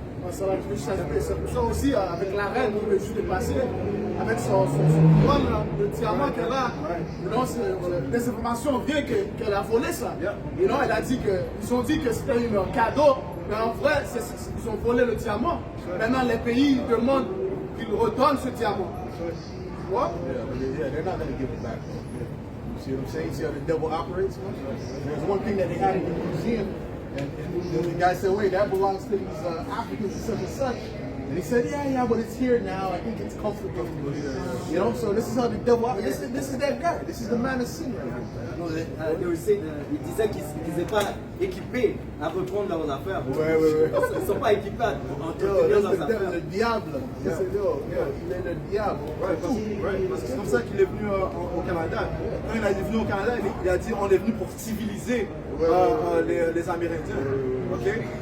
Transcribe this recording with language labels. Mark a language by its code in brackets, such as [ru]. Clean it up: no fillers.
[fr] C'est pour ça aussi, avec la reine, le juge passé, avec son couronne, le diamant qu'elle a, des informations viennent qu'elle a volé ça. Et non, elle a dit ils ont dit que c'était un cadeau, mais en vrai, ils ont volé le diamant. Maintenant, les pays demandent qu'ils redonnent ce diamant. Tu vois? [en] Yeah, they're not going to give it back. You see what I'm saying? See how the devil operates? There's one thing that they had in the museum, and the guy said, wait, that belongs to these Africans and such and such. And he said, yeah, but it's here now. I think it's comfortable. You know, so this is how the devil operates. This is that guy. This is the man of sin right now. [fr] Il disait qu'ils n'étaient pas équipés à reprendre leurs affaires. Ouais. Ils ne sont pas équipés à entretenir leurs affaires. Le diable. Il est le diable. Parce que c'est comme ça qu'il est venu au Canada. Quand il est venu au Canada, il a dit on est venu pour civiliser les Amérindiens. Okay?